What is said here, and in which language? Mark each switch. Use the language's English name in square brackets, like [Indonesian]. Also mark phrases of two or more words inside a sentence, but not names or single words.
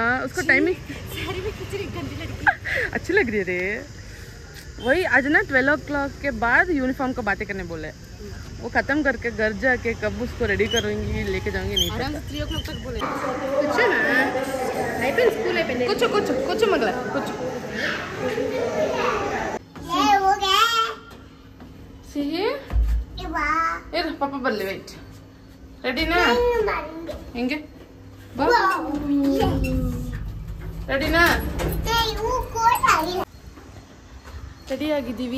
[Hindi] उसको टाइमिंग अच्छी लग रही है रे. वही आज ना 12 o'clock के बाद यूनिफॉर्म का बातें करने बोले. वो खत्म करके घर जाके कब उसको रेडी करूँगी, लेके जाऊँगी नहीं पता. 3 o'clock तक बोले. कुछ ना स्कूल है. कुछ मगला कुछ. [Kannada] ಸಿಹಿ ಇರು, ಪಾಪ ಬರ್ಲಿ. ವೆಯ್ಟ್. ರೆಡಿನಾ? ಹೆಂಗೆ ಬಾ. ರೆಡಿನಾ? ರೆಡಿಯಾಗಿದ್ದೀವಿ.